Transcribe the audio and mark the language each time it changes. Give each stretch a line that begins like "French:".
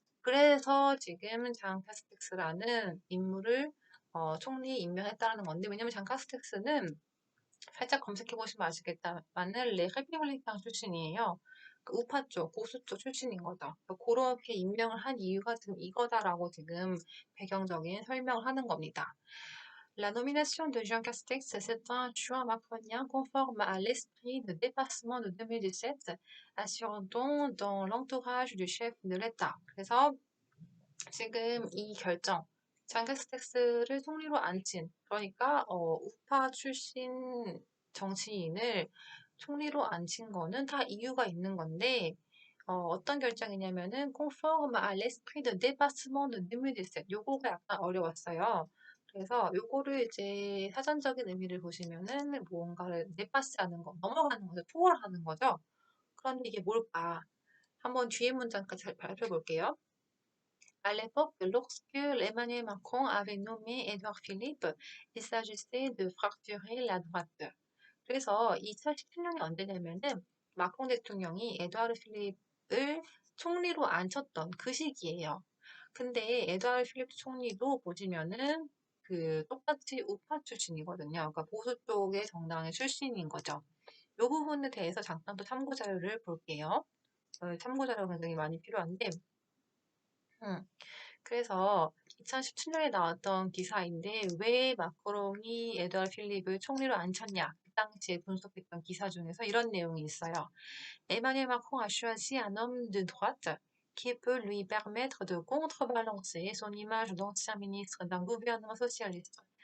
Korean: 그래서 지금 장 카스텍스라는 인물을 총리 임명했다는 건데 왜냐면 장 카스텍스는 살짝 검색해 보시면 아시겠다마는 레republicain 출신이에요. 그 우파 쪽, 보수 쪽 출신인 거죠. 그렇게 임명을 한 이유가 지금 이거다라고 지금 배경적인 설명을 하는 겁니다.
French: La nomination de Jean Castex, c'est un choix macronien conforme à l'esprit de dépassement de 2017, assurant dans l'entourage du chef de l'État.
Korean: 그래서 지금 이 결정, 장 캐스텍스를 총리로 앉힌, 그러니까 우파 출신 정치인을 총리로 앉힌 거는 다 이유가 있는 건데 어떤 결정이냐면은
French: conforme à l'esprit de dépassement de 2017.
Korean: 요거가 약간 어려웠어요. 그래서 요거를 이제 사전적인 의미를 보시면은 뭔가를 dépass하는 거, 넘어가는 거죠. 초월하는 거죠. 그런데 이게 뭘까? 한번 뒤에 문장까지 발표해 볼게요.
French: À l'époque, lorsque Emmanuel Macron avait nommé Édouard Philippe, il s'agissait de fracturer la droite.
Korean: 그래서 2017년이 언제냐면은 마크롱 대통령이 에드와르 필립을 총리로 앉혔던 그 시기예요. 근데 에드와르 필립 총리도 보시면은 그 똑같이 우파 출신이거든요. 그러니까 보수 쪽의 정당의 출신인 거죠. 이 부분에 대해서 잠깐 또 참고 자료를 볼게요. 참고 자료가 굉장히 많이 필요한데, 음, 그래서 2017년에 나왔던 기사인데 왜 마크롱이 에드와르 필립을 총리로 앉혔냐? 그 당시에 분석했던 기사 중에서 이런 내용이 있어요.
French: Emmanuel Macron a choisi un homme de droite qui peut lui permettre de contrebalancer son image d'ancien ministre d'un gouvernement socialiste.